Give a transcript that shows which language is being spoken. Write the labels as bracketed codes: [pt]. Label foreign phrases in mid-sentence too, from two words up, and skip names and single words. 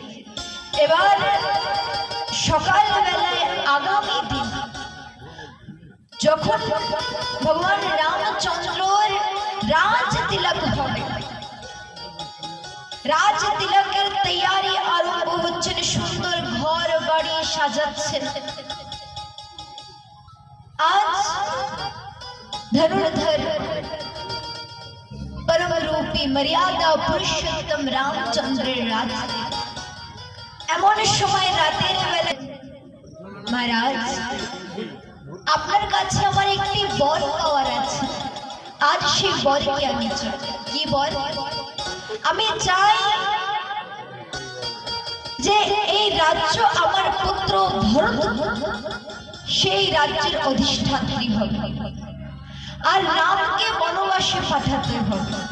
[bn] এবার সকালবেলায় আগামী দিন যখন ভগবান রামচন্দ্রের রাজ তিলক হবে, রাজ তিলকের তৈয়ারি আরম্ভ হচ্ছেন, সুন্দর ঘর বাড়ি সাজাচ্ছেন। আজ ধনুর্ধর পরম রূপী মর্যাদা পুরুষোত্তম রামচন্দ্রের রাজ। এমন সময় রাতের বেলা महाराज আপনার কাছে আমার একটি বর পাওয়ার আছে, আজ সেই বরকে আমি চাই। কি বর? আমি চাই যে এই রাজ্য আমার পুত্র ভরত সেই রাজ্যের অধিষ্ঠাত্রী হবে, আর রামকে বনবাসে পাঠাতে হবে।